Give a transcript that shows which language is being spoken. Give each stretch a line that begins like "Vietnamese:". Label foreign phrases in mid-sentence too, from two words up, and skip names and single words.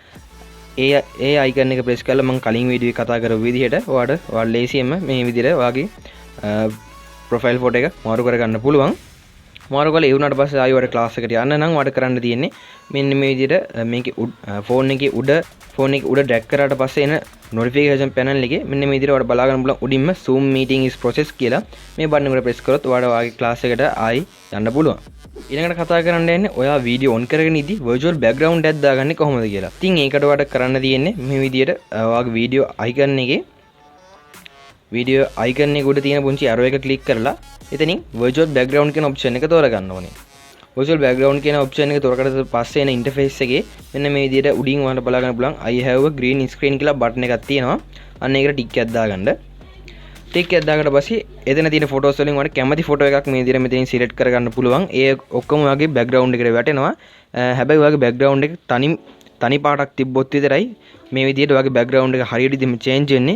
Sinhala: ඒ icon එක press කරලා මම කලින් වීඩියෝ එකේ කතා කරපු විදිහට ඔයාලා ලේසියෙන්ම මේ විදිහට ඔයාගේ
English: profile photo
Sinhala: එක මාරු කරගන්න පුළුවන්. මාරු කරලා ඒ වුණාට පස්සේ ආයෙ ඔයාලට class එකට යන්න නම් ඔයාලට කරන්න තියෙන්නේ මෙන්න මේ විදිහට මේකේ phone එකේ උඩ drag කරාට පස්සේ එන
English: notification panel
Sinhala: එකේ මෙන්න මේ විදිහට ඔයාලට බලා ගන්න පුළුවන් උඩින්ම
English: zoom meeting is process
Sinhala: කියලා මේ button එකට press කරොත් ඔයාලට ඔයාගේ class එකට ආයෙ යන්න පුළුවන්. ඊළඟට කතා කරන්න යන්නේ ඔයා
English: video on
Sinhala: කරගෙන ඉදි
English: virtual background
Sinhala: එකක් දාගන්නේ කොහොමද කියලා. ඉතින් ඒකට ඔයාලට කරන්න තියෙන්නේ මේ විදිහට ඔයාගේ
English: video icon
Sinhala: එකේ
English: video icon
Sinhala: එක උඩ තියෙන පුංචි arrow එක click කරලා එතනින්
English: virtual background
Sinhala: කියන option එක තෝරගන්න ඕනේ.
English: virtual background
Sinhala: කියන option එක තෝරගත්තට පස්සේ එන interface එකේ මෙන්න මේ විදිහට උඩින් ඔයාලට බලා ගන්න පුළුවන්
English: I have a green screen
Sinhala: කියලා button එකක් තියෙනවා. අන්න ඒකට tick එකක් දාගන්න. tick එකක් දාගන්න පස්සේ එතන තියෙන photos වලින් ඔයාලට කැමති photo එකක් මේ විදිහට මෙතනින් select කරගන්න පුළුවන්. ඒ ඔක්කොම ඔයාගේ background එකට වැටෙනවා. හැබැයි ඔයාගේ background එක තනි පාටක් තිබ්බොත් විතරයි මේ විදිහට ඔයාගේ background එක හරියට ඉදින් change වෙන්නේ.